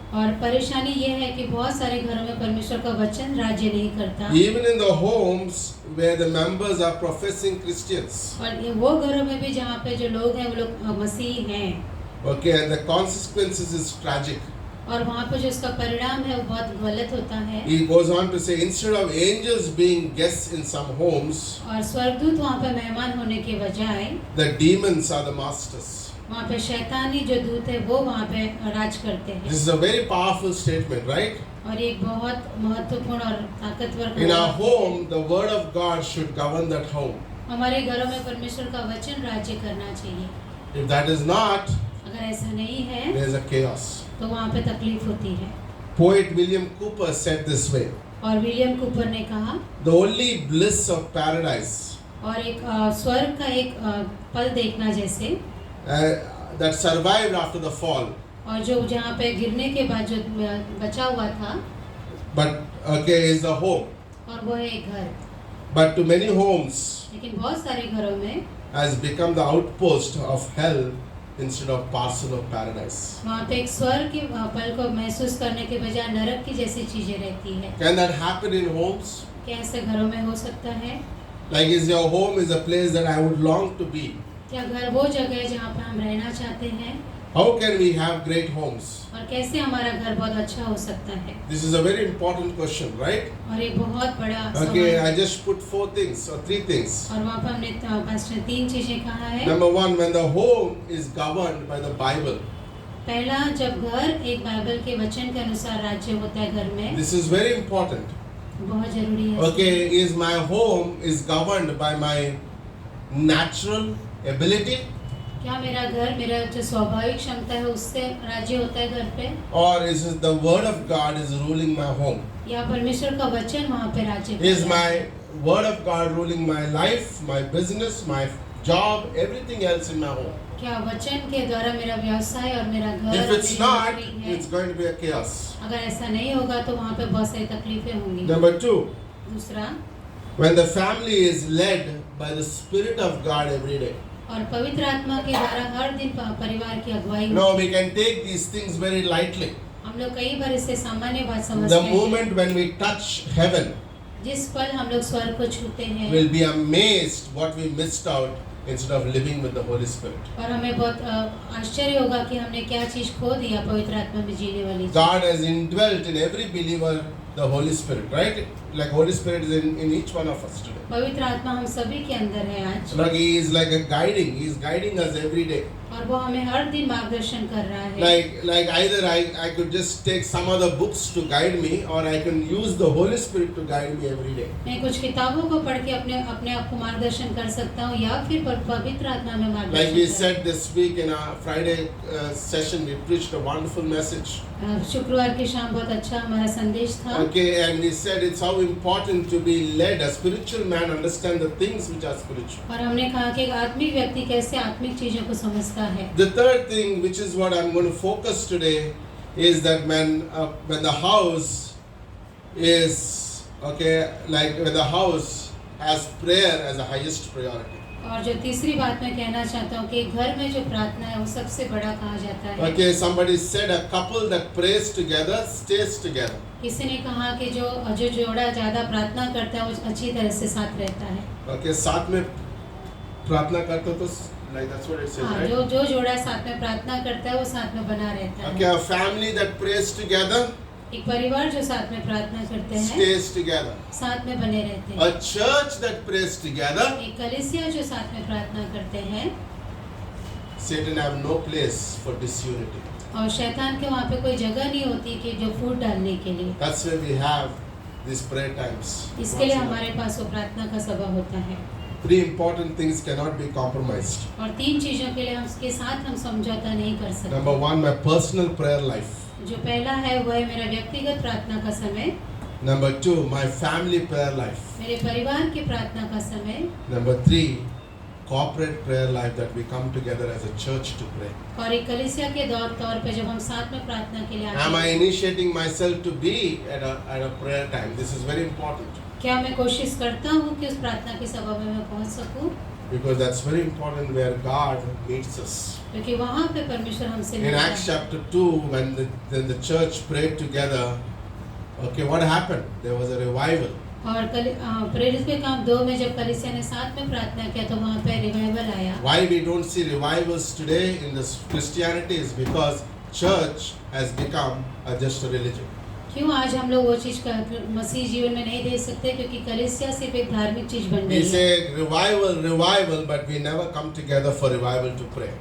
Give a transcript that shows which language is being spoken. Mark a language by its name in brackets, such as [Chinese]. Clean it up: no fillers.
[Hindi] और परेशानी ये है कि बहुत सारे घरों में परमेश्वर का वचन राज्य नहीं करता। [English] Even in the homes where the members are professing Christians. [Hindi] और ये वो घरों में भी जहाँ पे जो लोग हैं वो लोग मसीह हैं, [English] Okay, and the consequences is tragic. [Hindi] और वहाँ पे जो इसका परिणाम है वो बहुत गलत होता है। [English] He goes on to say, instead of angels being guests in some homes, [Hindi] और स्वर्गदूत वहाँ पे मेहमान होने के बजाय [English] the demons are the masters. [Hindi] वहाँ पे शैतानी जो दूत है वो वहाँ पे राज करते हैं। [English] This is a very powerful statement, right? [Hindi] और एक बहुत महत्वपूर्ण और ताकतवर [English] In our [Hindi] कहावत है। [English] home, the word of God should govern that home. [Hindi] हमारे घरों में परमेश्वर का वचन राज्य करना चाहिए। [English] If that is not, [Hindi] अगर ऐसा नहीं है [English] there is a chaos. [Hindi] तो वहाँ पे तकलीफ होती है। [English] Poet William Cooper said this way, [Hindi] और विलियम कूपर ने कहा, [English] the only bliss of paradise [Hindi] और एक स्वर्ग का एक पल देखना जैसे, [English] that survived after the fall, [Hindi] और जो जहाँ पे गिरने के बाद जो बचा हुआ था, [English] but okay, is the home. [Hindi] और वो है एक घर। [English] But to many homes [Hindi] लेकिन बहुत सारे घरों में [English] has become the outpost of hell instead of parcel of paradise. [Hindi] वहाँ पे एक स्वर्ग के पल को महसूस करने के बजाय नरक की जैसी चीजें रहती है। [English] Can that happen in homes? [Hindi] क्या ऐसे घरों में हो सकता है? [English] Like, is your home is a place that I would long to be? [Hindi] क्या घर वो जगह है जहाँ पे हम रहना चाहते हैं? [English] How can we have great homes? [Hindi] और कैसे हमारा घर बहुत अच्छा हो सकता है? [English] This is a very important question, right? [Hindi] और एक बहुत बड़ा [English] Okay, [Hindi] सवाल। [English] I just put 4 things or 3 things. [Hindi] और वहाँ पर हमने पास्टर 3 चीजें कहा है। [English] Number 1, when the home is governed by the Bible. [Hindi] पहला, जब घर एक बाइबल के वचन के अनुसार राज्य होता है घर में, [English] This is very important. [Hindi] बहुत जरूरी है। [English] Okay, is my home is governed by my natural ability, [Hindi] क्या मेरा घर मेरा जो स्वाभाविक क्षमता है उससे राज्य होता है घर पे, [English] or is it the word of God is ruling my home? [Hindi] या परमेश्वर का वचन वहाँ पे राज्य [English] Is [Hindi] करता है? [English] my word of God ruling my life, my business, my job, everything else in my home? [Hindi] क्या वचन के द्वारा मेरा व्यवसाय और मेरा घर [English] If [Hindi] और [English] it's [Hindi] मेरी [English] not, [Hindi] नौकरी है? [English] it's going to be a chaos. [Hindi] अगर ऐसा नहीं होगा तो वहाँ पे बहुत सारी तकलीफें होंगी। [English] Number 2, [Hindi] दूसरा, [English] when the family is led by the Spirit of God every day. [Hindi] और पवित्र आत्मा के द्वारा हर दिन परिवार की अगुवाई [English] No, [Hindi] होती [English] we can take these things very lightly. [Hindi] है। हम लोग कई बार इसे सामान्य बात [English] The [Hindi] समझते हैं। [English] moment when we touch heaven, [Hindi] जिस पल हम लोग स्वर्ग को छूते हैं, [English] we'll be amazed what we missed out instead of living with the Holy Spirit. [Hindi] और हमें बहुत आश्चर्य होगा कि हमने क्या चीज खो दिया पवित्र आत्मा में जीने वाली चीज। [English] God has indwelt in every believer the Holy Spirit, right? Like Holy Spirit is in each one of us today. [Hindi] पवित्र आत्मा हम सभी के अंदर है आज, [English] Like He is like a guiding. He is guiding us every day. [Hindi] और वो हमें हर दिन मार्गदर्शन कर रहा है। [English] Like either I could just take some other books to guide me, or I can use the Holy Spirit to guide me every day. [Hindi] मैं कुछ किताबों को पढ़ के अपने आप को मार्गदर्शन कर सकता हूँ, या फिर पवित्र आत्मा में [English] Like we [Hindi] मार्गदर्शन [English] said this week in our Friday session, we preached a wonderful message. [Hindi] शुक्रवार की शाम बहुत अच्छा हमारा संदेश था। [English] Okay, and we said it's how important to be led. A spiritual man understand the things which are spiritual. [Hindi] और हमने कहा कि एक आत्मिक व्यक्ति कैसे आत्मिक चीजों को समझता है। [English] The third thing, which is what I'm going to focus today, is that when the house is okay, like when the house has prayer as a highest priority. [Hindi] और जो तीसरी बात मैं कहना चाहता हूँ कि घर में जो प्रार्थना है वो सबसे बड़ा कहा जाता है। [English] Okay, somebody said a couple that prays together stays together. [Hindi] किसी ने कहा कि जो जोड़ा ज्यादा प्रार्थना करता है वो अच्छी तरह से साथ रहता है। [English] Okay, [Hindi] साथ में प्रार्थना करते तो [English] like that's what it says, [Hindi] हाँ, [English] right? [Hindi] जो जोड़ा साथ में प्रार्थना करता है वो साथ में बना रहता है। [English] Okay, a family that prays together [Hindi] एक परिवार जो साथ में प्रार्थना करते हैं [English] stays together. [Hindi] साथ में बने रहते हैं। [English] A church that prays together, [Hindi] एक कलीसिया जो साथ में प्रार्थना करते हैं, [English] Satan have no place for disunity. [Hindi] और शैतान के वहाँ पे कोई जगह नहीं होती कि जो फूट डालने के लिए। [English] That's why we have these prayer times. [Hindi] इसके लिए हमारे पास वो प्रार्थना का सभा होता है। [English] 3 important things cannot be compromised. [Hindi] और 3 चीजों के लिए हम उसके साथ हम समझौता नहीं कर सकते। [English] Number 1, my personal prayer life. [Hindi] जो पहला है वो है मेरा व्यक्तिगत प्रार्थना का समय। [English] Number 2, my family prayer life. [Hindi] मेरे परिवार की प्रार्थना का समय। [English] Number 3, corporate prayer life, that we come together as a church to pray. [Hindi] और एक कलीसिया के तौर पे जब हम साथ में प्रार्थना के लिए आते [English] Am I [Hindi] हैं, [English] initiating myself to be at a prayer time? This is very important, [Hindi] क्या मैं कोशिश करता हूँ कि उस प्रार्थना की सभा में मैं पहुँच सकूँ, [English] because that's very important where God meets us. [Hindi] क्योंकि वहाँ पे परमेश्वर हमसे [English] In [Hindi] मिलता [English] Acts [Hindi] है। [English] chapter 2, when the church prayed together, okay, what happened? There was a revival. [Hindi] और प्रेरित के काम 2 में जब कलीसिया ने साथ में प्रार्थना किया तो वहाँ पे रिवाइवल आया। [English] Why we don't see revivals today in this Christianity is because church has become just a religion. [Hindi] क्यों आज हम लोग वो चीज का मसीह जीवन में नहीं देख सकते, क्योंकि कलीसिया सिर्फ एक धार्मिक चीज बन [English] We [Hindi] गई है। [English] say revival, but we never come together for revival to pray.